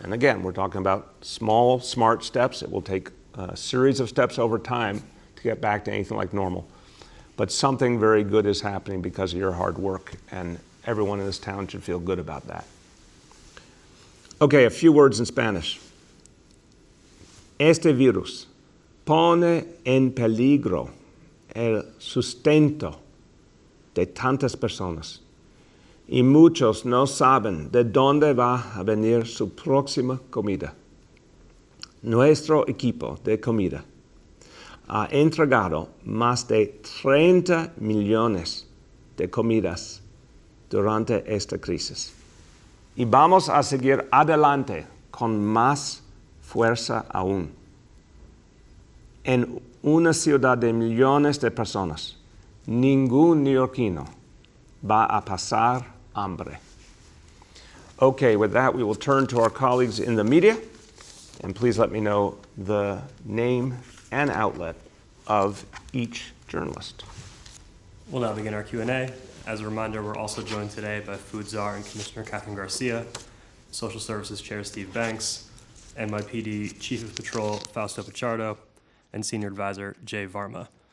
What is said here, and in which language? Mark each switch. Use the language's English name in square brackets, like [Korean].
[English] And again, we're talking about small, smart steps. It will take a series of steps over time to get back to anything like normal. But something very good is happening because of your hard work, and everyone in this town should feel good about that. Okay, a few words in Spanish. [Spanish] Este virus pone en peligro el sustento de tantas personas, y muchos no saben de dónde va a venir su próxima comida. Nuestro equipo de comida ha entregado más de 30 millones de comidas durante esta crisis. Y vamos a seguir adelante con más fuerza aún. En una ciudad de millones de personas, ningún neoyorquino va a pasar hambre. [English] Okay, with that, we will turn to our colleagues in the media, and please let me know the name and outlet of each journalist. We'll now begin our Q&A. As a reminder, we're also joined today by Food Czar and Commissioner Catherine Garcia, Social Services Chair Steve Banks, NYPD Chief of Patrol Fausto Pichardo, and Senior Advisor Jay Varma.